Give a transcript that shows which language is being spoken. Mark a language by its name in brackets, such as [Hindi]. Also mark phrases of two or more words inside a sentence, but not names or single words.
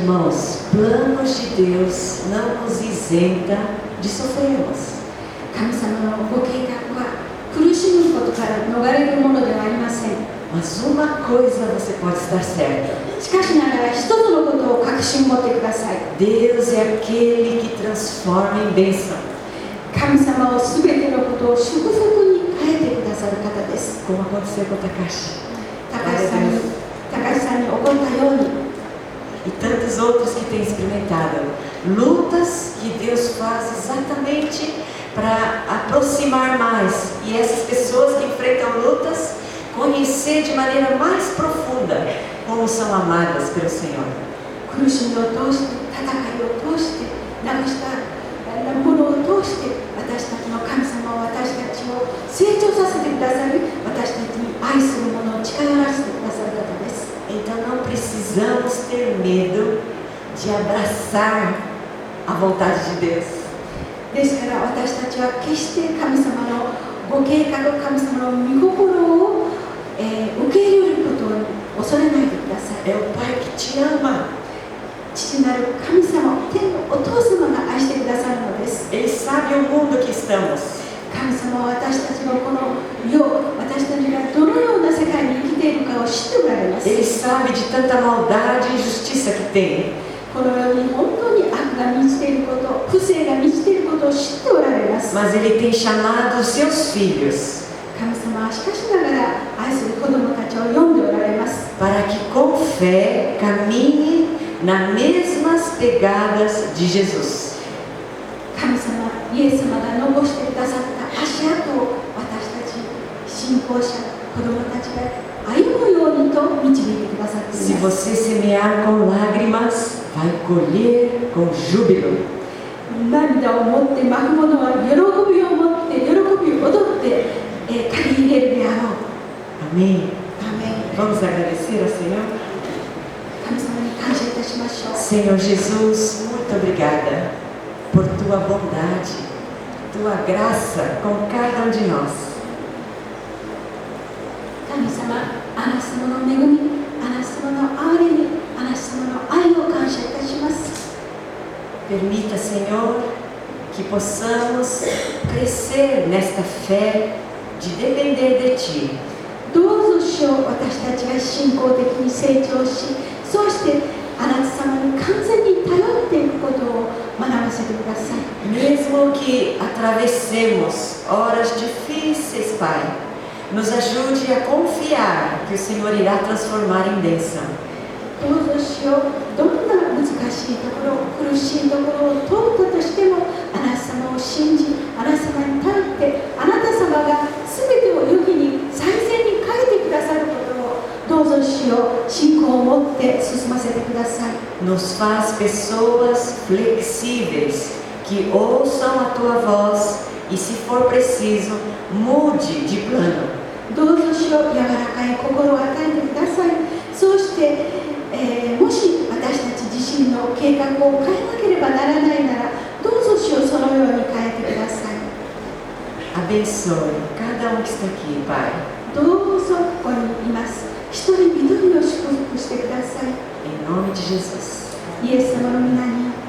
[Portuguese] Veja, irmãos, planos de Deus não nos isenta de sofrermos. [Japanese] 神様のご計画は苦しむことから逃れるものではありません。 [Portuguese] Mas uma coisa você pode estar certa. [Japanese] しかしながら一つのことを確信持ってください。 [Portuguese] Deus é aquele que transforma em bênção. [Japanese] 神様をすべてのことを祝福に変えてくださる方です。 [Portuguese] Como aconteceu com Takashi. [Japanese] 高橋さんに起こったように、 [Portuguese] E tantos outros que têm experimentado lutas que Deus faz exatamente para aproximar mais. E essas pessoas que enfrentam lutas conhecer de maneira mais profunda como são amadas pelo Senhor. [Japanese] 苦しみを通して、戦いを通して、なくしたものを通して、私たちの神様は私たちを成長させてくださり、私たちに愛するものを近寄らせてくださる方です。 [Portuguese] Então não precisamos ter medo de abraçar a vontade de Deus. [Japanese] ですから私たちは決して神様のご計画、神様の御心を、受け入れることを恐れないでください。 [Portuguese] É o Pai que te ama. [Japanese] 父なる神様、天のお父様が愛してくださるのです。 [Portuguese] Ele sabe o mundo que estamos. [Japanese] 神様は私たちのこの世、私たちがどのような世界に生きているかを知っておられます。 [Portuguese] Ele sabe de tanta maldade e injustiça que tem. [Japanese] この世に本当に悪が満ちていること、不正が満ちていることを知っておられます。 [Portuguese] Mas Ele tem chamado os seus filhos [Japanese] 神様はしかしながら愛する子供たちを呼んでおられます。 [Portuguese] para que com fé caminhe nas mesmas pegadas de Jesus. [Japanese] 神様、イエス様が残してくださった足跡を私たち信仰者、子供たちが歩むようにと導いてくださってい [Portuguese] Se [Japanese] ます。 [Portuguese] você semear com lágrimas, vai colher com júbilo. [Japanese] 涙を持ってまくものは喜びを持って、喜びを踊って、借り入れるであろう。 [Portuguese] Amém? [Japanese] アーメン。 [Portuguese] Vamos agradecer ao Senhor? [Japanese] 神様に感謝いたしましょう。 [Portuguese] Senhor Jesus, muito obrigada por tua bondade, tua graça com cada um de nós. [Japanese] 神様、あなた様の恵み、あなた様の憐れみ、あなた様の愛を感謝いたします。 [Portuguese] Permita, Senhor, que possamos crescer nesta fé de depender de Ti. [Japanese] どうぞ主よ、私たちが信仰的に成長し、そうしてあなた様に完全に頼っていくことを学ばせてください。 [Portuguese] Mesmo que atravessemos horas difíceis, Pai, nos ajude a confiar que o Senhor irá transformar em bênção. [Japanese] どうぞ主よ、どんな難しいところ、苦しいところを通ったとしても、あなた様を信じ、あなた様に頼って、あなた様が全てを良きに最善に変えてくださることを、どうぞ主よ、信仰を持って進ませてください。 [Portuguese] Nos faz pessoas flexíveis, que ouçam a Tua voz e, se for preciso, mude de plano. [Japanese] どうぞ主よ、柔らかい心を与えてください。そうして、もし私たち自身の計画を変えなければならないなら、 [Portuguese] Abençoe cada um que está aqui, Pai. [Japanese] どうぞここにいます一人一人を祝福してください。 [Portuguese] Em nome de Jesus. [Japanese] イエス様の皆に